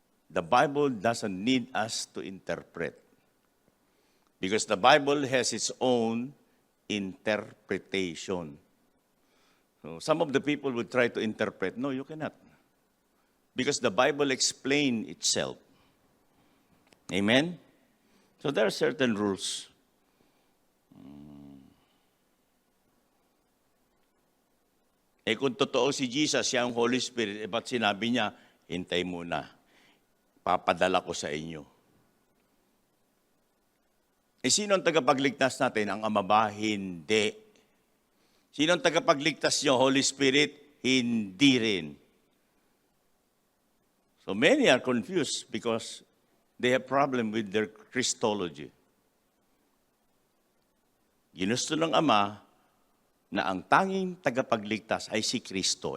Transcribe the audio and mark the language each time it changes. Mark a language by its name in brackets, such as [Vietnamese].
[English] The Bible doesn't need us to interpret. Because the Bible has its own interpretation. So some of the people would try to interpret. No, you cannot. Because the Bible explains itself. Amen? So there are certain rules. [Filipino] Kung totoo si Jesus, siya ang Holy Spirit, ba't sinabi niya, hintay muna. Papadala ko sa inyo. Sino ang tagapagligtas natin? Ang Ama ba? Hindi. Sino ang tagapagligtas niyo? Holy Spirit? Hindi rin. [English] So many are confused because they have problem with their Christology. [Filipino] Ginusto ng Ama na ang tanging tagapagligtas ay si Kristo.